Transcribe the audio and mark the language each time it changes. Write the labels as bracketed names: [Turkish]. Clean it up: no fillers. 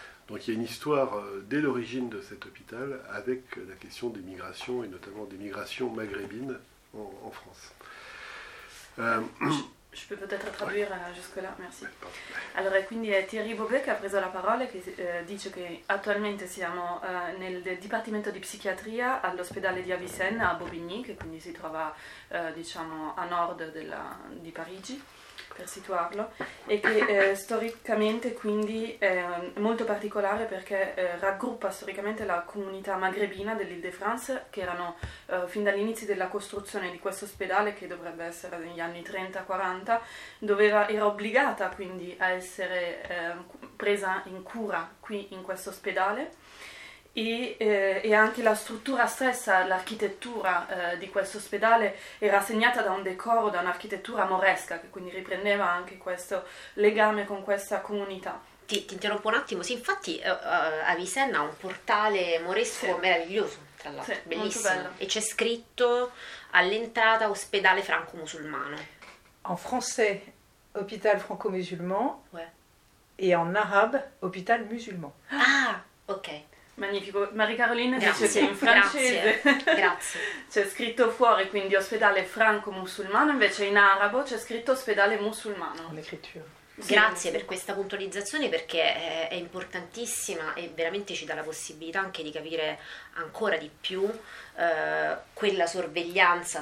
[French] Donc il y a une histoire dès l'origine de cet hôpital avec la question des migrations et notamment des migrations maghrébines en France. Je peux peut-être traduire jusque-là, merci. [Italian] Allora, quindi è Thierry Bobet che ha preso la parola, che dice che attualmente siamo nel Dipartimento di Psichiatria all'ospedale di Avicenne a Bobigny, che quindi si trova diciamo a nord di Parigi, per situarlo, e che storicamente quindi è molto particolare perché raggruppa storicamente la comunità maghrebina dell'Île-de-France, che erano fin dagli inizi della costruzione di questo ospedale, che dovrebbe essere negli anni 30-40, era obbligata quindi a essere presa in cura qui in questo ospedale. E anche la struttura stessa, l'architettura di questo ospedale era segnata da un decoro, da un'architettura moresca, che quindi riprendeva anche questo legame con questa comunità. Ti interrompo un attimo, sì, infatti Avicenna ha un portale Sì, moresco meraviglioso, tra l'altro, molto bellissimo, bello. e c'è scritto all'entrata Ospedale Franco-Musulmano. [French] En français, hôpital franco-musulman, Ouais. et en arabe, hôpital musulman. Ah, ok. [Italian] Magnifico. Marie-Caroline dice che in francese c'è scritto fuori, quindi ospedale franco-musulmano, invece in arabo c'è scritto ospedale musulmano. L'escrittura. Grazie per questa puntualizzazione, perché è importantissima e veramente ci dà la possibilità anche di capire ancora di più quella sorveglianza.